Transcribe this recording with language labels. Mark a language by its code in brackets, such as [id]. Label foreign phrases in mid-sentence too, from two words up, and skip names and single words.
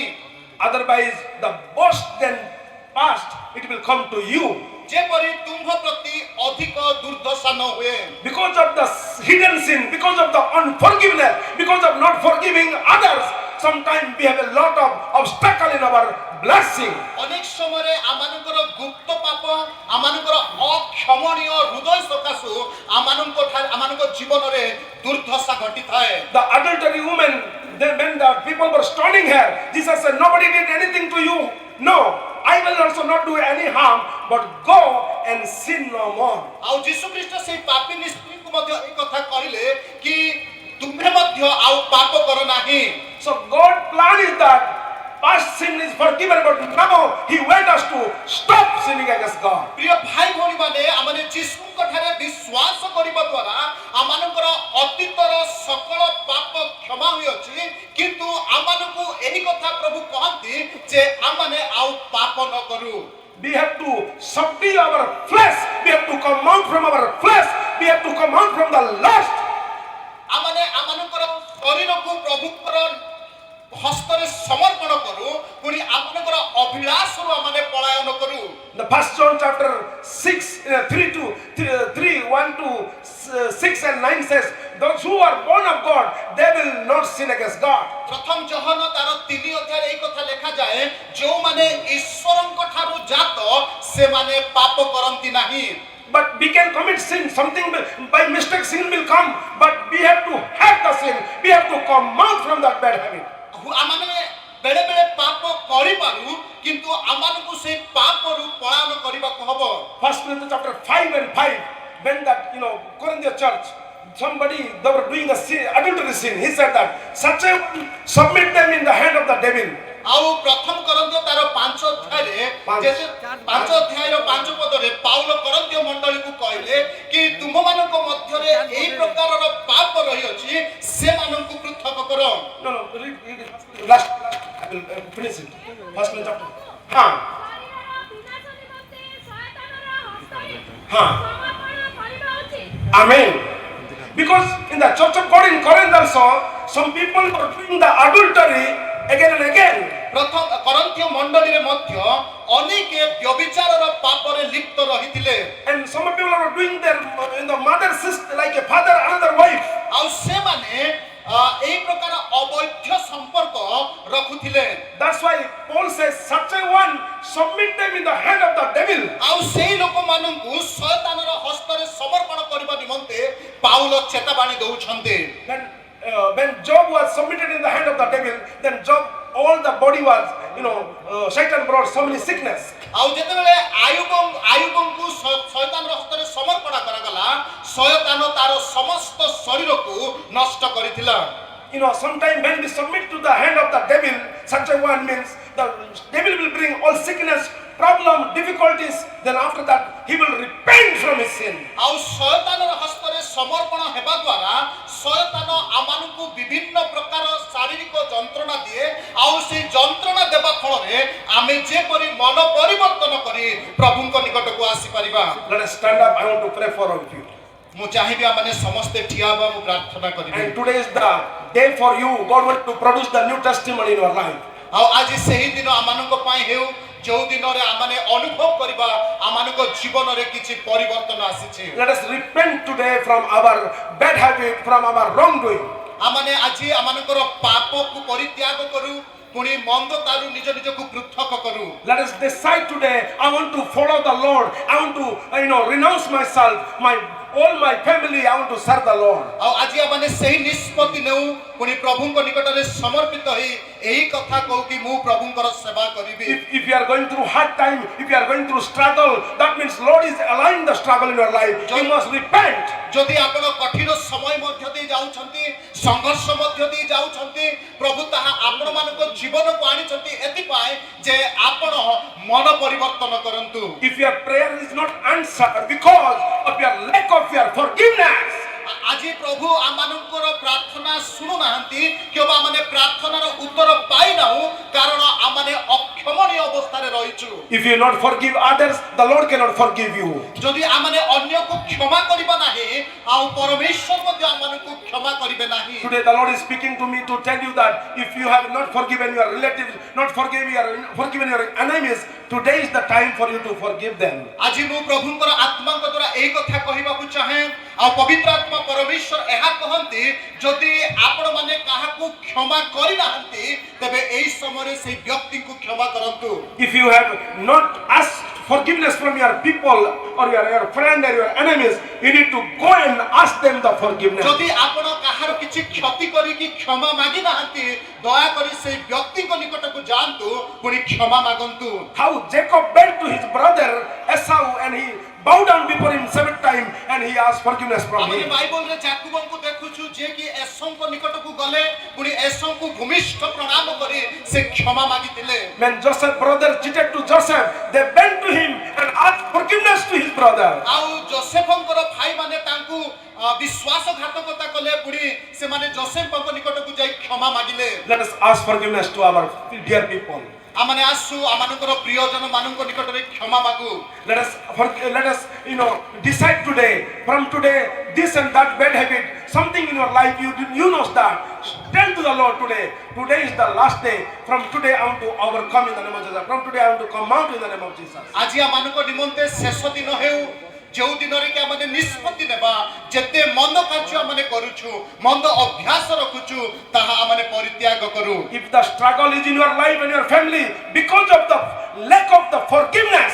[en] Otherwise, the worst than past, it will come to you. [or] ଯେପରି ତୁମ୍ଭ ପ୍ରତି ଅଧିକ ଦୁର୍ଦ୍ଦଶା ନ ହୁଏ। [en] Because of the hidden sin, because of the unforgiveness, because of not forgiving others, sometimes we have a lot of obstacle in our blessing. [or] ଅନେକ ସମୟରେ ଆମମାନଙ୍କର ଗୁପ୍ତ ପାପ ଆମମାନଙ୍କର ଅକ୍ଷମଣୀୟ ହୃଦୟ ସକାଶୁ ଆମମାନଙ୍କ ଜୀବନରେ ଦୁର୍ଦ୍ଦଶା ଘଟିଥାଏ। [en] The adultery woman, when the people were stoning her, Jesus said, nobody did anything to you. No, I will also not do any harm, but go and sin no more. [or] ଆଉ ଯୀଶୁ ଖ୍ରୀଷ୍ଟ ସେହି ପାପିନୀ ସ୍ତ୍ରୀକୁ ମଧ୍ୟ ଏହି କଥା କହିଲେ କି ତୁମ୍ଭେ ମଧ୍ୟ ଆଉ ପାପ କର ନାହିଁ। [en] So God's plan is that past sin is forgiven, but now He wants us to stop sinning against God. [or] ପ୍ରିୟ ଭାଇ ଭଉଣୀମାନେ ଆମମାନେ ଯୀଶୁଙ୍କ ଠାରେ ବିଶ୍ୱାସ କରିବା ଦ୍ୱାରା ଆମମାନଙ୍କର ଅତୀତର ସକଳ ପାପ କ୍ଷମା ହୋଇଅଛି କିନ୍ତୁ ଆମମାନଙ୍କୁ ଏହି କଥା ପ୍ରଭୁ କହନ୍ତି ଯେ ଆମମାନେ ଆଉ ପାପ ନ କରୁ। [en] We have to subdue our flesh. We have to come out from our flesh. We have to come out from the lust. [or] ଆମମାନେ ଆମମାନଙ୍କର ଶରୀରକୁ ପ୍ରଭୁଙ୍କର ହସ୍ତରେ ସମର୍ପଣ କରୁ ପୁଣି ଆମମାନଙ୍କର ଅଭିଳାଷରୁ ଆମମାନେ ପଳାୟନ କରୁ। [en] The first John chapter 6, 1 to 6 and 9 says, those who are born of God, they will not sin against God. [or] ପ୍ରଥମ ଜହନ ତାର 3 ଅଧ୍ୟାୟରେ ଏହି କଥା ଲେଖାଯାଏ ଯେଉଁମାନେ ଈଶ୍ୱରଙ୍କ ଠାରୁ ଜାତ ସେମାନେ ପାପ କରନ୍ତି ନାହିଁ। [en] But we can commit sin, something by mistake sin will come, but we have to have the sin. We have to come out from that bad habit. [or] ଆମମାନେ ବେଳେ ବେଳେ ପାପ କରିପାରୁ କିନ୍ତୁ ଆମମାନଙ୍କୁ ସେହି ପାପରୁ ପଳାୟନ କରିବାକୁ ହବ। [en] First Corinthians chapter 5 and 5, when that, Corinthian church, somebody, they were doing a sin, adultery sin. He said that, such a submit them in the hand of the devil. [or] ଆଉ ପ୍ରଥମ କରନ୍ତୀୟ ତାର 5 ଅଧ୍ୟାୟରେ 5 ଅଧ୍ୟାୟର 5 ପଦରେ ପାଉଲ କରନ୍ତୀୟ ମଣ୍ଡଳୀକୁ କହିଲେ କି ତୁମମାନଙ୍କ ମଧ୍ୟରେ ଏହି ପ୍ରକାରର ପାପ ରହିଅଛି ସେମାନଙ୍କୁ ପୃଥକ କର। [en] No, read it. Last, I will finish it. First chapter. Amen. Because in the church of God in Corinth also, some people were doing the adultery again and again. [or] ପ୍ରଥମ କରନ୍ତୀୟ ମଣ୍ଡଳୀରେ ମଧ୍ୟ ଅନେକ ବ୍ୟଭିଚାରର ପାପରେ ଲିପ୍ତ ରହିଥିଲେ। [en] And some people are doing their mother sister like a father another wife. [or] ଆଉ ସେମାନେ ଏହି ପ୍ରକାର ଅବୈଧ ସମ୍ପର୍କ ରଖୁଥିଲେ। [en] That's why Paul says, such a one submit them in the hand of the devil. [or] ଆଉ ସେହି ଲୋକମାନଙ୍କୁ ଶୟତାନର ହସ୍ତରେ ସମର୍ପଣ କରିବା ନିମନ୍ତେ ପାଉଲ ଚେତାବାଣୀ ଦଉଛନ୍ତି। [en] When Job was submitted in the hand of the devil, then Job, all the body was, Satan brought so many sickness. [or] ଆଉ ଯେତେବେଳେ ଆୟୁବଙ୍କୁ ଶୟତାନର ହସ୍ତରେ ସମର୍ପଣ କରାଗଲା ଶୟତାନ ତାର ସମସ୍ତ ଶରୀରକୁ ନଷ୍ଟ କରିଥିଲା। [en] Sometimes when we submit to the hand of the devil, such a one means the devil will bring all sickness, problem, difficulties. Then after that, he will repent from his sin. [or] ଆଉ ଶୟତାନର ହସ୍ତରେ ସମର୍ପଣ ହେବା ଦ୍ୱାରା ଶୟତାନ ଆମମାନଙ୍କୁ ବିଭିନ୍ନ ପ୍ରକାର ଶାରୀରିକ ଯନ୍ତ୍ରଣା ଦିଏ ଆଉ ସେହି ଯନ୍ତ୍ରଣା ଦେବା ଫଳରେ ଆମେ ଯେପରି ମନ ପରିବର୍ତ୍ତନ କରି ପ୍ରଭୁଙ୍କ ନିକଟକୁ ଆସିପାରିବା। [en] Let us stand up. I want to pray for all of you. [or] ମୁଁ ଚାହିଁବି ଆମମାନେ ସମସ୍ତେ ଠିଆ ହେବା ମୁଁ ପ୍ରାର୍ଥନା କରିବି। [en] And today is the day for you. God wants to produce the new testimony in your life. [or] ଆଉ ଆଜି ସେହି ଦିନ ଆମମାନଙ୍କ ପାଇଁ ହେଉ ଯେଉଁ ଦିନରେ ଆମମାନେ ଅନୁଭବ କରିବା ଆମମାନଙ୍କ ଜୀବନରେ କିଛି ପରିବର୍ତ୍ତନ ଆସିଛି। [en] Let us repent today from our bad habit, from our wrongdoing. [or] ଆମମାନେ ଆଜି ଆମମାନଙ୍କର ପାପକୁ ପରିତ୍ୟାଗ କରୁ ପୁଣି ମନ୍ଦତାରୁ ନିଜ ନିଜକୁ ପୃଥକ କରୁ। [en] Let us decide today, I want to follow the Lord. I want to, renounce myself, my all my family I want to serve the Lord. [or] ଆଉ ଆଜି ଆମେ ସେହି ନିଷ୍ପତ୍ତି ନେଉ ପୁଣି ପ୍ରଭୁଙ୍କ ନିକଟରେ ସମର୍ପିତ ହୋଇ ଏହି କଥା କହୁ କି ମୁଁ ପ୍ରଭୁଙ୍କର ସେବା କରିବି। [en] If you are going through hard time, if you are going through struggle, that means Lord is allowing the struggle in your life. You must repent. [or] ଯଦି ଆପଣ କଠିନ ସମୟ ମଧ୍ୟ ଦେଇ ଯାଉଛନ୍ତି, ସଂଘର୍ଷ ମଧ୍ୟ ଦେଇ ଯାଉଛନ୍ତି, ପ୍ରଭୁ ତାହା ଆପଣମାନଙ୍କ ଜୀବନକୁ ଆଣିଛନ୍ତି ଏଥିପାଇଁ ଯେ ଆପଣ ମନ ପରିବର୍ତ୍ତନ କରନ୍ତୁ। [en] If your prayer is not answered because of your lack of your forgiveness, [or] ଆଜି ପ୍ରଭୁ ଆମମାନଙ୍କର ପ୍ରାର୍ଥନା ଶୁଣୁନାହାନ୍ତି କିମ୍ବା ଆମେ ପ୍ରାର୍ଥନାର ଉତ୍ତର ପାଇନାହୁଁ କାରଣ ଆମେ ଅକ୍ଷମଣୀୟ ଅବସ୍ଥାରେ ରହିଛୁ। [en] if you not forgive others, the Lord cannot forgive you. [or] ଯଦି ଆମେ ଅନ୍ୟକୁ କ୍ଷମା କରିବା ନାହିଁ ଆଉ ପରମେଶ୍ୱର ମଧ୍ୟ ଆମମାନଙ୍କୁ କ୍ଷମା କରିବେ ନାହିଁ। [en] Today the Lord is speaking to me to tell you that if you have not forgiven your relatives, not forgiven your enemies, today is the time for you to forgive them. [or] ଆଜି ମୁଁ ପ୍ରଭୁଙ୍କର ଆତ୍ମାଙ୍କ ଦ୍ୱାରା ଏହି କଥା କହିବାକୁ ଚାହେଁ ଆଉ ପବିତ୍ର ଆତ୍ମା ପରମେଶ୍ୱର ଏହା କହନ୍ତି ଯଦି ଆପଣମାନେ କାହାକୁ କ୍ଷମା କରିନାହାନ୍ତି ତେବେ ଏହି ସମୟରେ ସେହି ବ୍ୟକ୍ତିଙ୍କୁ କ୍ଷମା କରନ୍ତୁ। [en] If you have not asked forgiveness from your people or your friend or your enemies, you need to go and ask them the forgiveness. [or] ଯଦି ଆପଣ କାହାର କିଛି କ୍ଷତି କରିକି କ୍ଷମା ମାଗି ନାହାନ୍ତି ଦୟାକରି ସେହି ବ୍ୟକ୍ତିଙ୍କ ନିକଟକୁ ଯାଆନ୍ତୁ ପୁଣି କ୍ଷମା ମାଗନ୍ତୁ। [en] How Jacob went to his brother Esau and he bowed down before him 7 times and he asked forgiveness from [or] ଆମେ [en] him. [or] ବାଇବଲରେ ଯାକୁବଙ୍କୁ ଦେଖୁଛୁ ଯେ କି ଏସୋଙ୍କ ନିକଟକୁ ଗଲେ ପୁଣି ଏସୋଙ୍କୁ ଭୂମିଷ୍ଠ ପ୍ରଣାମ କରି ସେ କ୍ଷମା ମାଗିଥିଲେ। [en] When Joseph's brother cheated to Joseph, they went to him and asked forgiveness to his brother. [or] ଆଉ ଯୋସେଫଙ୍କର ଭାଇମାନେ ତାଙ୍କୁ ବିଶ୍ୱାସଘାତକତା କଲେ ପୁଣି ସେମାନେ ଯୋସେଫଙ୍କ ନିକଟକୁ ଯାଇ କ୍ଷମା ମାଗିଲେ। [en] Let us ask forgiveness to our dear people. [or] ଆମମାନେ ଆସୁ ଆମମାନଙ୍କର ପ୍ରିୟଜନ ମାନଙ୍କ ନିକଟରେ କ୍ଷମା ମାଗୁ। [en] Let us decide today, from today, this and that bad habit, something in your life you know that. Tell to the Lord today is the last day. From today I want to overcome in the name of Jesus. From today I want to come out in the name of Jesus. [or] ଆଜି ଆମମାନଙ୍କ ନିମନ୍ତେ ଶେଷ ଦିନ ହେଉ ଯେଉଁ ଦିନରେ କି ଆମେ ନିଷ୍ପତ୍ତି ନେବା ଯେତେ ମନ୍ଦ କାର୍ଯ୍ୟ ଆମେ କରୁଛୁ ମନ୍ଦ ଅଭ୍ୟାସ ରଖୁଛୁ ତାହା ଆମେ ପରିତ୍ୟାଗ କରୁ। [en] If the struggle is in your life and your family because of the lack of the forgiveness,